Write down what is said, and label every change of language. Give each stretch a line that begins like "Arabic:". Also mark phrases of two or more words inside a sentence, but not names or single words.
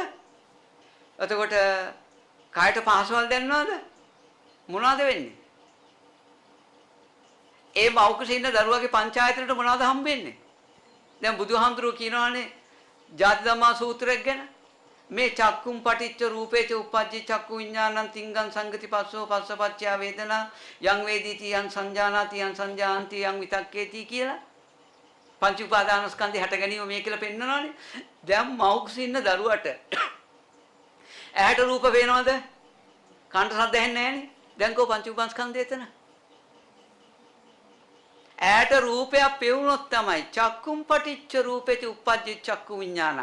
Sinhala: එතකොට කායට පහසවල් දැනෙනවද? මොනවද වෙන්නේ? ඒ මව් කුසේ ඉන්න දරුවාගේ පංචායතනට මොනවද හම්බෙන්නේ? දැන් බුදුහාමුදුරුවෝ කියනවානේ ජාති ධම්මා සූත්‍රයක් ගැන මේ
Pali: චක්කුම් පටිච්ච රූපේච උප්පජ්ජි චක්කු විඥානං තිංගං සංගති පස්සෝ පස්සපච්චය වේදනා යං වේදිති යං සංජානාති යං සංජාන්ති යං විතක්කේති
Sinhala: කියලා පංච උපාදානස්කන්ධය හට ගැනීම මේ කියලා පෙන්නනවානේ. දැන් මව් කුසේ ඉන්න දරුවට ඇහැට රූප පේනවද? කනට ශබ්ද ඇහෙන්නේ නැහනේ. දැන් කෝ පංච උපාදානස්කන්ධය එතන. ඇහැට රූපයක් පෙවුනොත් තමයි
Pali: චක්කුම් පටිච්ච රූපේති උප්පජ්ජි චක්කු විඥානං.